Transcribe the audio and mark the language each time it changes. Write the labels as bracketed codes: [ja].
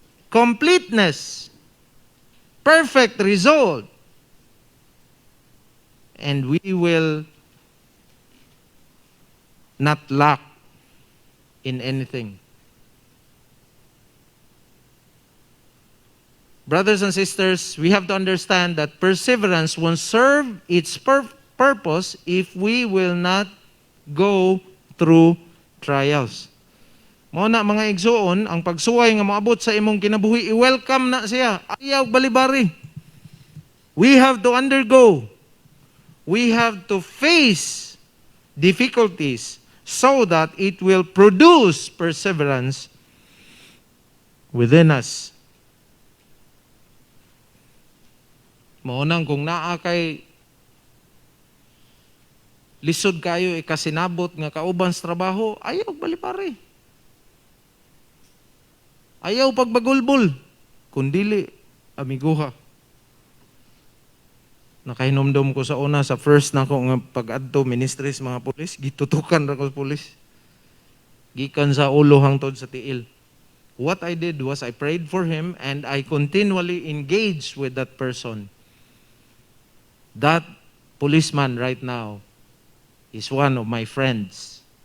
[en] Completeness, perfect result, and we will not lack in anything. Brothers and sisters, we have to understand that perseverance won't serve its purpose if we will not go through trials. [ceb] Mao na mga igsoon, ang pagsuway nga moabot sa imong kinabuhi, i-welcome na siya. Ayaw balibari. We have to undergo. [en] We have to face difficulties so that it will produce perseverance within us. [ceb] Mao nang kung naa kay lisod kayo ikasinabot nga kauban sa trabaho, ayaw balibari. Ayaw pagbagulbol, kundili, amiguha. Nakahinomdom ko sa una, sa first na ko nga pag-adto ministries mga pulis, gitutukan ra ko sa pulis. Gikan sa ulo hangtod sa tiil. [en] What I did was I prayed for him and I continually engaged with that person. That policeman right now is one of my friends.